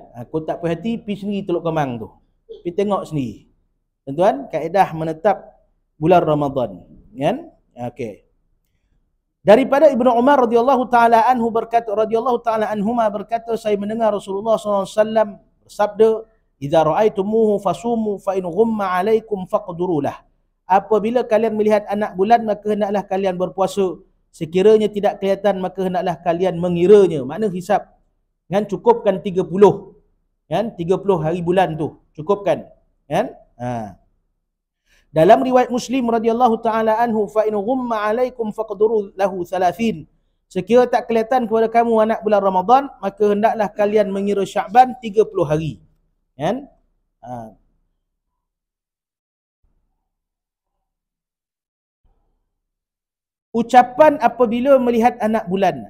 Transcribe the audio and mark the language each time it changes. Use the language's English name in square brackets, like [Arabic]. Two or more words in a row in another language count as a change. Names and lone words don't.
[Malay] Aku tak perhati, pergi sendiri Teluk Kemang tu, pergi tengok sendiri. Tuan-tuan, kaedah menetap bulan Ramadan. Kan? Okey. Daripada Ibnu Umar [Arabic] رضي الله تعالى عنه [Malay] berkata, saya mendengar Rasulullah SAW bersabda, [Arabic] إذا رأيتموه فصوموا فإن غم عليكم فاقدروا له. [Malay] Apabila kalian melihat anak bulan, maka hendaklah kalian berpuasa. Sekiranya tidak kelihatan, maka hendaklah kalian mengiranya. Makna hisap. Kan, cukupkan 30. Kan, 30 hari bulan tu. Cukupkan. Kan? Dalam riwayat Muslim [Arabic] رضي الله تعالى عنه, فإن غم عليكم فاقدروا له 30. [Malay] Sekiranya tak kelihatan kepada kamu anak bulan Ramadan, maka hendaklah kalian mengira Syaban 30 hari. Kan? Ucapan apabila melihat anak bulan.